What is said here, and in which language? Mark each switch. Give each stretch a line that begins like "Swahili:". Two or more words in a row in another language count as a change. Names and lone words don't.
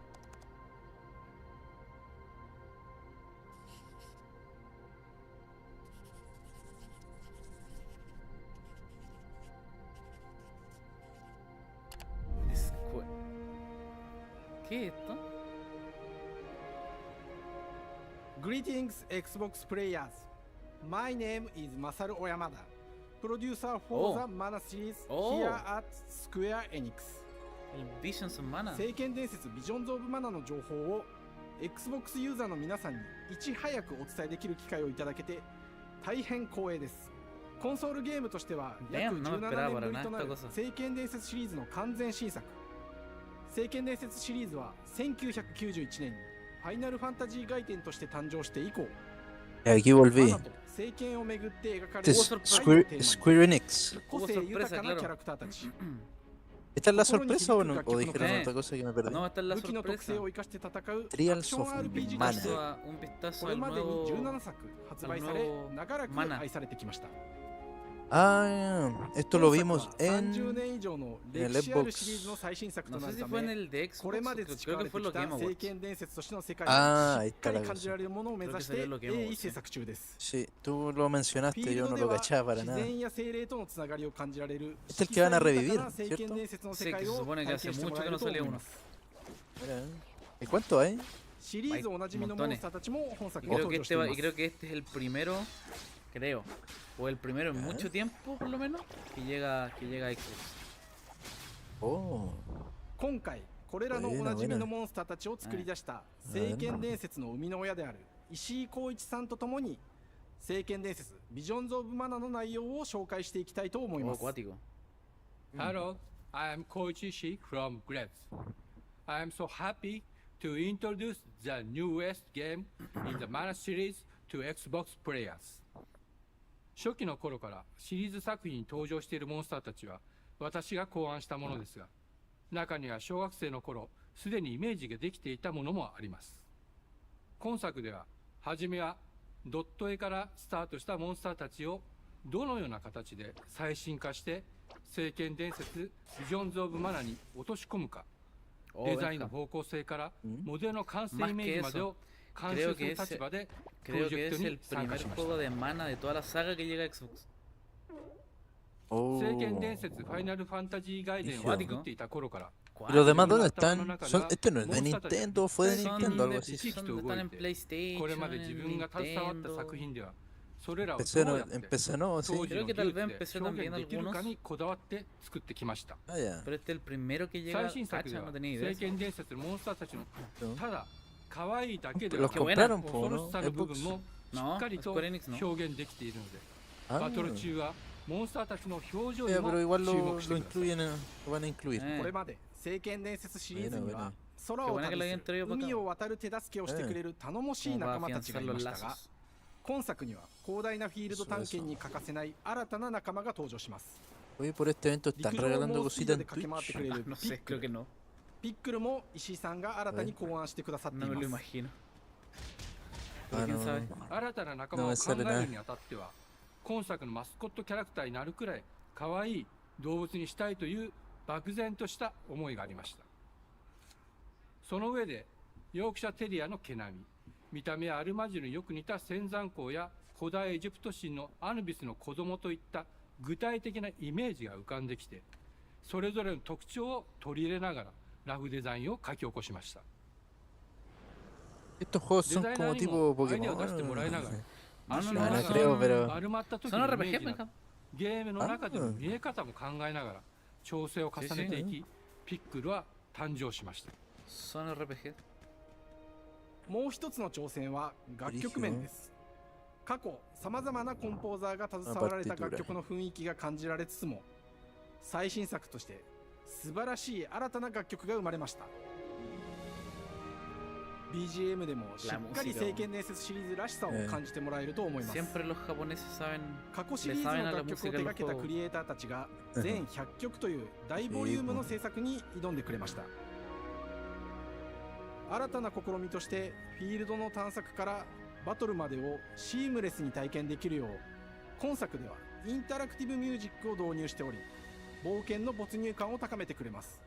Spanish: ¿Qué es esto?
English: Greetings, Xbox players. My name is Masaru Oyamada, producer for the Mana series here at Square Enix. Visions of Mana.
Japanese: 聖剣伝説 Visions of Mana の情報を Xbox ユーザーの皆さんにいち早くお伝えできる機会をいただけて大変光栄です。コンソールゲームとしては約17年ぶりとなる聖剣伝説シリーズの完全新作。聖剣伝説シリーズは1991年にファイナルファンタジー外伝として誕生して以降、
Spanish: aquí volví.
Japanese: 聖剣をめぐって描かれる Square Enix. 個性豊かなキャラクターたち。
Spanish: ¿Esta es la sorpresa o no? ¿O dijeron otra cosa que me perdí? No, esta es la sorpresa. Trials of Mana. Un vistazo al nuevo Mana. Ah, esto lo vimos en el Xbox. No sé si fue en el de Xbox, creo que fue los Game Awards. Ah, ahí está la cosa. Sí, tú lo mencionaste, yo no lo cachaba para nada. Este es el que van a revivir, ¿cierto? Sí, que se supone que hace mucho que no sale uno. ¿Y cuánto hay? Hay montones. Y creo que este es el primero, creo, o el primero en mucho tiempo, por lo menos, que llega a Xbox. Oh.
Japanese: 今回これらのおなじみのモンスターたちを作り出した聖剣伝説の生みの親である石井浩一さんとともに聖剣伝説ビジョンズ・オブ・マナの内容を紹介していきたいと思います。
English: Hello, I am Koichi Ishii from Grets. I am so happy to introduce the newest game in the Mana series to Xbox players.
Japanese: 初期の頃からシリーズ作品に登場しているモンスターたちは私が考案したものですが、中には小学生の頃すでにイメージができていたものもあります。今作では初めはドット絵からスタートしたモンスターたちをどのような形で最新化して聖剣伝説ビジョンズ・オブ・マナに落とし込むか、デザインの方向性からモデルの完成イメージまでを監修する立場でプロジェクトに参加しました。聖剣伝説ファイナルファンタジー外伝を作っていた頃から
Spanish: ¿Y los demás dónde están? Este no es de Nintendo, fue de Nintendo, algo así. Están en PlayStation, en PC no, sí. Creo que tal vez empecé también algunos. Ah, ya. Pero este es el primero que llega. Cacha, no tenía idea. Los compraron, ¿no? No, Square Enix no. Pero igual lo incluyen, lo van a incluir.
Japanese: これまで聖剣伝説シリーズには空を旅する海を渡る手助けをしてくれる頼もしい仲間たちがいましたが、今作には広大なフィールド探検に欠かせない新たな仲間が登場します。
Spanish: Oye, por este evento están regalando cositas en Twitch. No sé, creo que no.
Japanese: ピックルも石井さんが新たに考案してくださっています。
Spanish: No me lo imagino. ¿Quién sabe?
Japanese: 新たな仲間を考えるにあたっては、今作のマスコットキャラクターになるくらい可愛い動物にしたいという漠然とした思いがありました。その上でヨークシャテリアの毛並み、見た目はアルマジルによく似た仙山港や古代エジプト神のアヌビスの子供といった具体的なイメージが浮かんできて、それぞれの特徴を取り入れながらラフデザインを書き起こしました。
Spanish: Estos juegos son como tipo Pokémon. No creo, pero... Son RPG,
Japanese: ゲームの中での見え方も考えながら調整を重ねていき、ピックルは誕生しました。
Spanish: Son RPG.
Japanese: もう一つの挑戦は楽曲面です。過去さまざまなコンポーザーが携わられた楽曲の雰囲気が感じられつつも、最新作として素晴らしい新たな楽曲が生まれました。 BGM でもしっかり聖剣伝説シリーズらしさを感じてもらえると思います。
Spanish: Siempre los japoneses saben,
Japanese: 過去シ
Spanish: le
Japanese: リーズ
Spanish: saben
Japanese: の
Spanish: a la
Japanese: 楽曲を
Spanish: música
Japanese: 手
Spanish: de
Japanese: 掛
Spanish: los
Japanese: けた
Spanish: juegos.
Japanese: クリエイターたちが全100曲という大ボリュームの制作に挑んでくれました。新たな試みとしてフィールドの探索からバトルまでをシームレスに体験できるよう、今作ではインタラクティブミュージックを導入しており、冒険の没入感を高めてくれます。